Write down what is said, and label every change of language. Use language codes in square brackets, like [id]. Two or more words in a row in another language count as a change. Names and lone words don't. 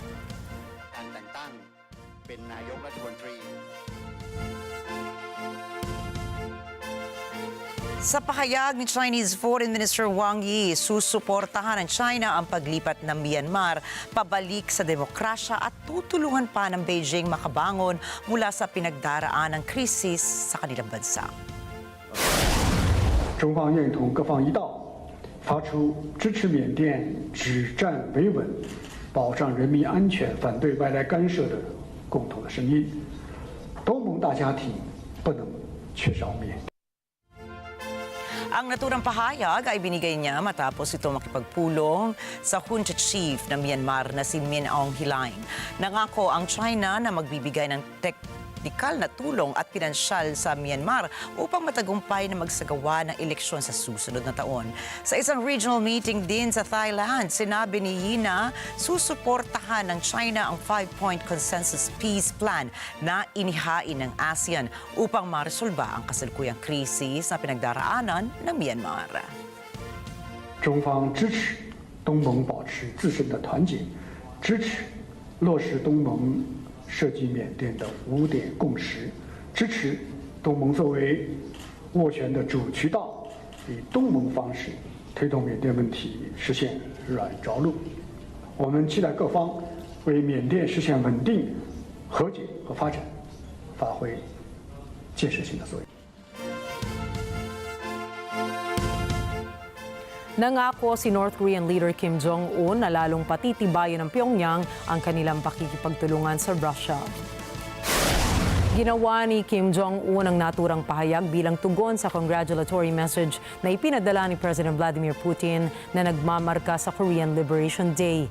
[tl] Sa pahayag ni [en] Chinese Foreign Minister [tl] Wang Yi, susuportahan ng China ang paglipat ng Myanmar pabalik sa demokrasya at tutulungan pa ng Beijing makabangon mula sa pinagdaraan ng krisis sa kanilang bansa. [zh] 中方愿同各方一道，发出支持缅甸止战维稳、保障人民安全、反对外来干涉的共同的声音。东盟大家庭不能缺少缅甸。 [tl] Ang naturang pahayag ay binigay niya matapos ito makipagpulong sa [en] junta chief [tl] ng Myanmar na si Min Aung Hlaing. Nangako ang China na magbibigay ng teknikal na tulong at pinansyal sa Myanmar upang matagumpay na magsagawa ng eleksyon sa susunod na taon. Sa isang [en] regional meeting [tl] din sa Thailand, sinabi ni Yi na susuportahan ng China ang [en] 5-point consensus peace plan [tl] na inihain ng ASEAN upang maresolba ang kasalukuyang krisis na pinagdaraanan ng Myanmar. [zh] 中方支持东盟保持自身的团结，支持落实东盟涉及缅甸的5点共识，支持东盟作为斡旋的主渠道，以东盟方式推动缅甸问题实现软着陆。我们期待各方为缅甸实现稳定、和解和发展发挥建设性的作用。 [tl] Nangako si [en] North Korean leader [tl] Kim Jong-un na lalong patitibayan ng Pyongyang ang kanilang pakikipagtulungan sa Russia. Ginawa ni Kim Jong-un ang naturang pahayag bilang tugon sa [en] congratulatory message [tl] na ipinadala ni President Vladimir Putin na nagmamarka sa Korean Liberation Day.